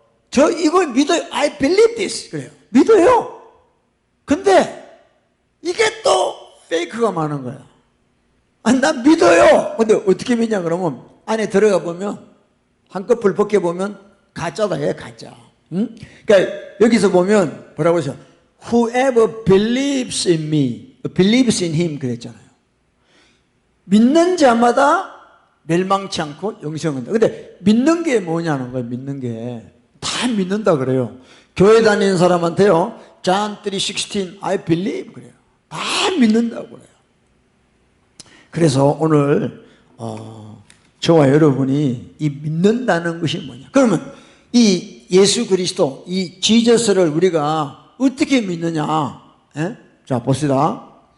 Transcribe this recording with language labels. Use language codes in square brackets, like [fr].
[ko] 저 이거 믿어요. [en] I believe this. [ko] 그래요. 믿어요. 근데 이게 또 페이크가 많은 거야. 난 믿어요. 근데 어떻게 믿냐 그러면 안에 들어가 보면 한꺼풀 벗겨보면 가짜다. 얘 가짜. 응? 그러니까 여기서 보면 뭐라고 했어요? [en] Whoever believes in me, believes in him [ko] 그랬잖아요. 믿는 자마다 멸망치 않고 영생을 얻는다. 근데 믿는 게 뭐냐는 거예요. 믿는 게. 다 믿는다 그래요. 교회 다니는 사람한테요. [en] John 3:16 I believe [ko] 그래요. 다 믿는다고 그래요. 그래서 오늘 저와 여러분이 이 믿는다는 것이 뭐냐. 그러면 이 예수 그리스도, 이 지저스를 우리가 어떻게 믿느냐. 예? 자, 봅시다.